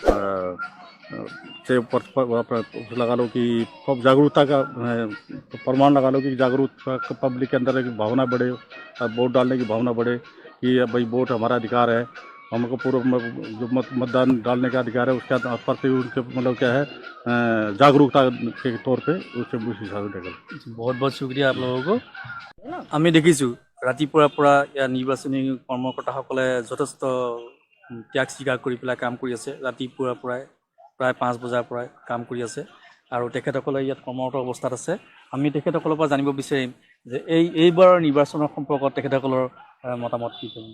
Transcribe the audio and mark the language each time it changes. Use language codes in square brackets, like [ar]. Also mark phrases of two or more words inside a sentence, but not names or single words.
[hi] से लगा लो कि जागरूकता का प्रमाण लगा लो कि जागरूकता पब्लिक के अंदर एक भावना बढ़े, वोट डालने की भावना बढ़े कि भाई वोट हमारा अधिकार है, हमको पूर्व जो मतदान डालने का अधिकार है उसके प्रति उनके मतलब क्या है जागरूकता के तौर पे उससे उस हिसाब से देखा। बहुत बहुत शुक्रिया आप लोगों को। [as] আমি দেখিছোঁ ৰাতিপুৱাৰ পৰা ইয়াৰ নিৰ্বাচনী কৰ্মকৰ্তাসকলে যথেষ্ট ত্যাগ স্বীকাৰ কৰি পেলাই কাম কৰি আছে। ৰাতিপুৱাৰ পৰাই প্ৰায় 5 বজাৰ পৰাই কাম কৰি আছে আৰু তেখেতসকলে ইয়াত কৰ্মৰত অৱস্থাত আছে। আমি তেখেতসকলৰ পৰা জানিব বিচাৰিম যে এইবাৰৰ নিৰ্বাচনৰ সম্পৰ্কত তেখেতসকলৰ মতামত কি কৰিম।